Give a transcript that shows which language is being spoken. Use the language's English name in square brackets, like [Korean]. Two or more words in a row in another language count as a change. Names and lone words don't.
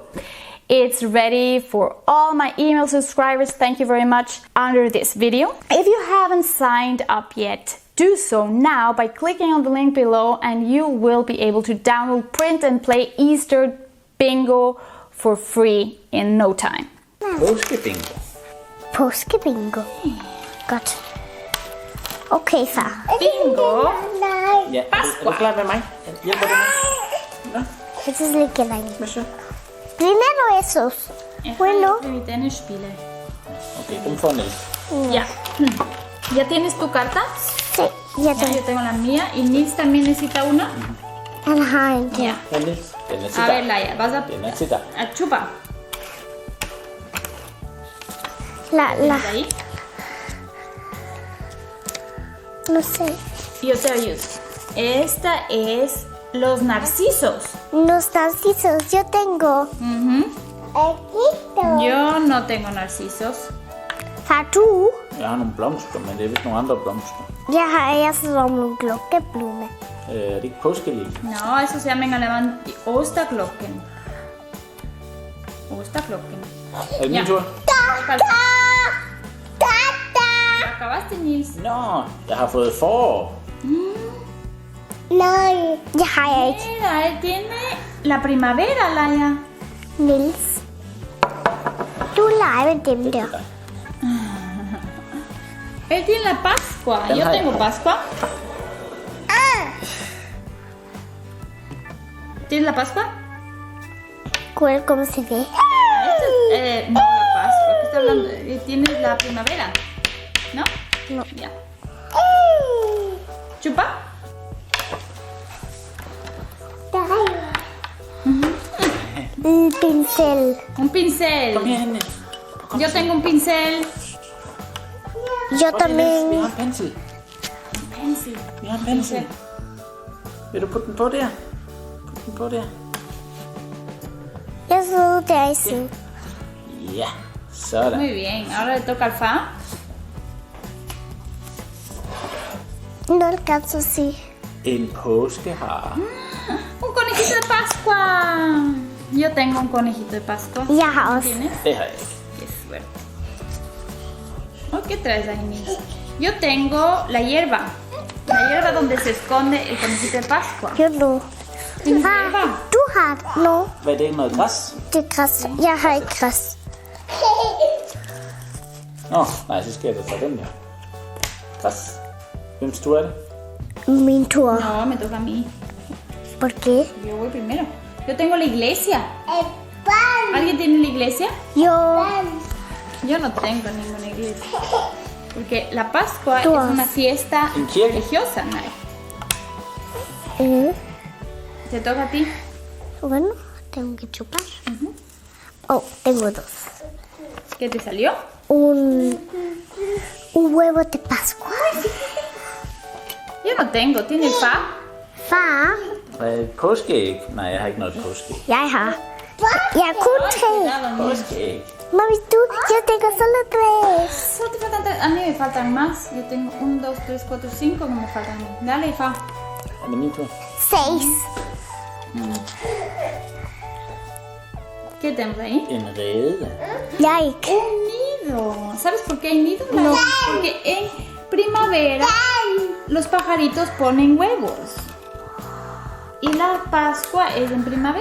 [English] It's ready for all my email subscribers, thank you very much, under this video. If you haven't signed up yet, do so now by clicking on the link below and you will be able to download, print and play Easter Bingo for free in no time. [Danish] Påskebingo. Påskebingo. Godt. Okay, far. Bingo! Ja, er du klar med mig? Hjælper du mig? [German] Jetzt ist es gleich. [Danish] Hvad [Spanish] Primero esos. Bueno. Permíteme spiele. [Danish] Okay, den får Niels. [Spanish] Ya. ¿Ya tienes tu carta? Sí, ya Ya, yo tengo la mía y Nils también necesita una. Ajá, Ya. [Danish] Ja, Niels, den er til [Spanish] A ver, [Danish] dig. [Spanish] Laia, vas a [Danish] Den er til dig. [Spanish] chupa. La, Ahí. no sé. Yo te ayudo. Esta es los narcisos. Los narcisos, yo tengo. Yo no tengo narcisos. [Danish] Far, du? Jeg har nogle blomster, men det er vist nogle andre blomster. Jeg har erst som nogle glokkeblume. Er det ikke påskelilje? [Spanish] No, eso se llama en alemán Osterglocken. [German] Osterglocken. [Danish] Er det min Ja. tur? [Spanish] Acabaste, Nils. [Danish] Nå, jeg har fået forår. Nej, det har jeg ikke. [Spanish] Mira, él tiene la primavera, Laia. [Danish] Niels. Du leger med dem der. [Spanish] Él tiene la Pascua. Yo tengo Pascua. ¿Tienes la Pascua? ¿Cómo se ve? No, la Pascua. ¿Qué está hablando? Tienes la primavera. ¿No? No. Ya. ¿Chupa? Un pincel. Un pincel. [Danish] Kom herhen, Niels. [Spanish] Yo tengo un pincel. Yo [Danish] Vi [Spanish] también. [Danish] har en pensel. [English] Pencil. [Danish] Vi har en pensel. Vil du putte den på der? Put den på der. Jeg sidder der i siden. Ja, sådan. [Spanish] Muy bien. Ahora le toca al Fa. No alcanzo así. [Danish] En påskehare. [Spanish] Un conejito de Pascua. Yo tengo un conejito de Pascua. [Danish] Jeg har også. [Spanish] ¿Tienes? [Danish] Det har jeg ikke. [Spanish] Qué suerte. Oh, ¿qué traes ahí, Nils? Yo tengo la hierba. La hierba donde se esconde el conejito de Pascua. [Danish] Jo, nu. [Spanish] ¿Tienes [Danish] Far, [Spanish] hierba? [Danish] du har no. Hvad er det, noget græs? Det er græs. Jeg har ikke græs. Nå, nej, så skal jeg da tage den der. Græs. Hvems tur er det? [Spanish] Mi tur. No, me toca a mí. ¿Por qué? Yo voy primero. Yo tengo la iglesia. ¿Alguien tiene la iglesia? Yo. Yo no tengo ninguna iglesia. Porque la Pascua Tú. es una fiesta [Danish] En kirke. [Spanish] religiosa, ¿no? Te toca a ti. Bueno, tengo que chupar. Oh, tengo dos. ¿Qué te salió? Un huevo de Pascua. Yo no tengo. ¿Tiene el fa? [Danish] Far, Påskeæg? Nej, jeg har ikke noget påskeæg. jeg har. Jeg kun tre. [Spanish] Cuidado, mira. [Danish] Påskeæg. [Spanish] Mami, tú, yo tengo solo tres. Solo te faltan tres. A mí me faltan más. Yo tengo 1, 2, 3, 4, 5 que me faltan a mí. Dale, fa. [Danish] Er det min tur? [Spanish] 6. ¿Qué tenemos ahí? [Danish] En rede. [English] Like. [Spanish] Un nido. ¿Sabes por qué hay nido? No. Porque en primavera los pajaritos ponen huevos. Y la Pascua es en primavera.